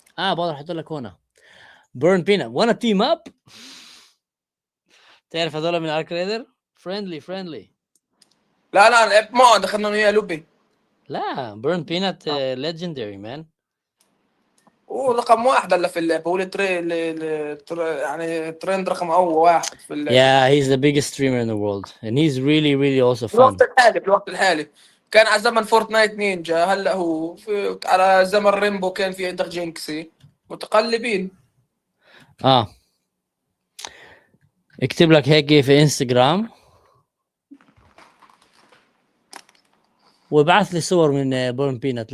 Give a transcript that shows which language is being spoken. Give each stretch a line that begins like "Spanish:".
Arabic: بقدر احط لك هنا بيرن بينات. وانا تيم اب، تعرف هذول من ارك ريدر فريندلي. لا لعبت معه، دخلنا وياه لوبي. لا بيرن بينات ليجندري مان. رقم واحد هلا في اللعبه، هو يعني ترند رقم واحد في اللعبه.
English: Yeah, he's the biggest streamer in the world and he's really also fun.
Arabic: في الوقت الحالي كان على زمن فورتنايت نينجا، هلا هو على زمن ريمبو كان في عندك جينكسي، متقلبين. اكتب لك هيك في انستغرام وابعث لي صور من بيرن بينات.